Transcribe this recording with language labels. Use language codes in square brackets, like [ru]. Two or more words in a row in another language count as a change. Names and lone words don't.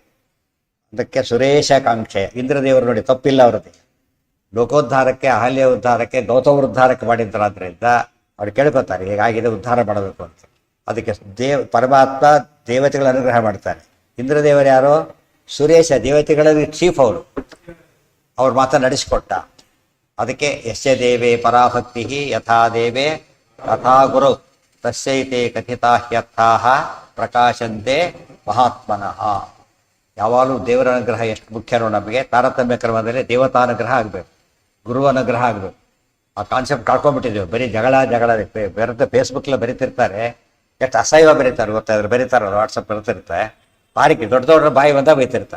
[kn] ಅದಕ್ಕೆ ಸುರೇಶಾಕಾಂಕ್ಷೆ ಇಂದ್ರದೇವರು ನೋಡಿ ತಪ್ಪಿಲ್ಲ ಅವ್ರದ್ದು, ಲೋಕೋದ್ಧಾರಕ್ಕೆ ಅಹಲ್ಯ ಉದ್ಧಾರಕ್ಕೆ ಗೌತಮ ಉದ್ಧಾರಕ್ಕೆ ಮಾಡಿದ್ದರಾದ್ರಿಂದ ಅವ್ರು ಕೇಳ್ಕೊತಾರೆ ಹೇಗಾಗಿದೆ ಉದ್ಧಾರ ಮಾಡಬೇಕು ಅಂತ. ಅದಕ್ಕೆ ಪರಮಾತ್ಮ ದೇವತೆಗಳ ಅನುಗ್ರಹ ಮಾಡ್ತಾರೆ. ಇಂದ್ರದೇವರು ಯಾರೋ ಸುರೇಶ ದೇವತೆಗಳಲ್ಲಿ ಚೀಫ್ ಅವರು, ಅವ್ರ ಮಾತನ್ನು ನಡೆಸಿಕೊಟ್ಟ. [sa] ಅದಕ್ಕೆ ಯಸ್ಯ ದೇವೇ ಪರಾಭಕ್ತಿ ಯಥಾ ದೇವೇ ತಥಾ ಗುರು ತಸ್ಯೈತೆ ಕಥಿತಾ ಹ್ಯರ್ಥಾಃ ಪ್ರಕಾಶಂತೆ ಮಹಾತ್ಮನಃ. [kn] ಯಾವಾಗಲೂ ದೇವರ ಅನುಗ್ರಹ ಎಷ್ಟು ಮುಖ್ಯನೋ ನಮಗೆ. ತಾರತಮ್ಯ ಕ್ರಮದಲ್ಲಿ ದೇವತಾನುಗ್ರಹ ಆಗಬೇಕು, ಗುರು ಅನುಗ್ರಹ ಆಗಬೇಕು. ಆ ಕಾನ್ಸೆಪ್ಟ್ ಕಳ್ಕೊಂಡ್ಬಿಟ್ಟಿದ್ದೇವೆ. ಬರೀ ಜಗಳ ಬೆರೆತ ಫೇಸ್ಬುಕ್ಲ ಬರೀತಿರ್ತಾರೆ, ಎಷ್ಟು ಅಸಹ್ಯ ಬರೀತಾರೆ ಗೊತ್ತಾದ್ರೆ, ಬರೀತಾರಲ್ಲ ವಾಟ್ಸಪ್ ಬರ್ತಿರ್ತಾರೆ, ಬಾರಿಕೆ ದೊಡ್ಡ ದೊಡ್ಡ ಬಾಯಿ ಬಂದಾಗ ಬೈತಿರ್ತಾರೆ.